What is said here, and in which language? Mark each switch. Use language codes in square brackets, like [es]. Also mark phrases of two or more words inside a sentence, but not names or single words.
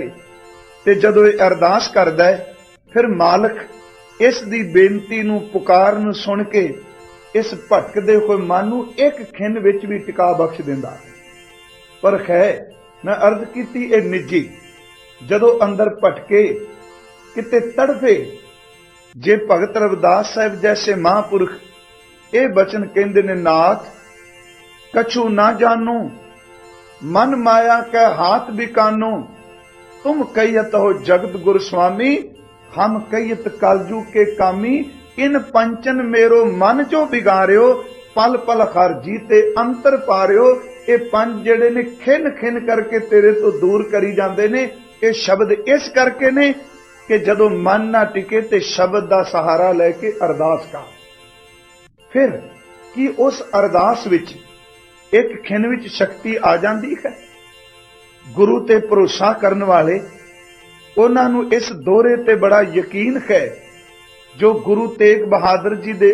[pa] ਤੇ ਜਦੋਂ ਇਹ ਅਰਦਾਸ ਕਰਦਾ ਹੈ, ਫਿਰ ਮਾਲਕ ਇਸ ਦੀ ਬੇਨਤੀ ਨੂੰ ਪੁਕਾਰ ਨੂੰ ਸੁਣ ਕੇ ਇਸ ਭਟਕਦੇ ਹੋਏ ਮਨ ਨੂੰ ਇੱਕ ਖਿਨ ਵਿੱਚ ਭੀ ਟਿਕਾ ਬਖ਼ਸ਼ ਦਿੰਦਾ। ਪਰ ਖੈ ਮੈਂ ਅਰਜ਼ ਕੀਤੀ, ਇਹ ਨਿਜੀ ਜਦੋਂ ਅੰਦਰ ਭਟਕੇ ਕਿਤੇ ਤੜਫੇ, ਜੇ ਭਗਤ ਰਵਿਦਾਸ ਸਾਹਿਬ ਜੈਸੇ ਮਹਾਪੁਰਖ ਇਹ ਬਚਨ ਕਹਿਤੇ ਨੇ, [bra] नाथ कछु ना जानू मन माया कै हाथ बिकानो, तुम कहियत हो जगत गुरु स्वामी, हम कहियत कलजू के कामी, इन पंचन मेरो मन जो बिगारियो, पल पल हर जीते अंतर पारियो। [pa] ਇਹ ਪੰਚ ਜਿਹੜੇ ਨੇ ਖਿਨ ਖਿਨ ਕਰਕੇ ਤੇਰੇ ਤੋ ਦੂਰ ਕਰੀ ਜਾਤੇ ਨੇ। ਇਹ ਸ਼ਬਦ ਇਸ ਕਰਕੇ ਨੇ ਕਿ ਜਦੋਂ ਮਨ ਨਾ ਟਿਕੇ ਤੇ ਸ਼ਬਦ ਦਾ ਸਹਾਰਾ ਲੈਕੇ ਅਰਦਾਸ ਕਾ, ਫਿਰ ਕਿ ਉਸ ਅਰਦਾਸ ਵਿੱਚ ਇੱਕ ਖਿਨ ਵਿੱਚ ਸ਼ਕਤੀ [hi] आ जाती है। [pa] ਗੁਰੂ ਤੇ ਭਰੋਸਾ ਕਰਨ ਵਾਲੇ ਉਨ੍ਹਾਂ ਨੂੰ ਇਸ ਦੋਹਰੇ ਤੇ ਬੜਾ ਯਕੀਨ ਹੈ, ਜੋ ਗੁਰੂ ਤੇਗ ਬਹਾਦਰ ਜੀ ਦੇ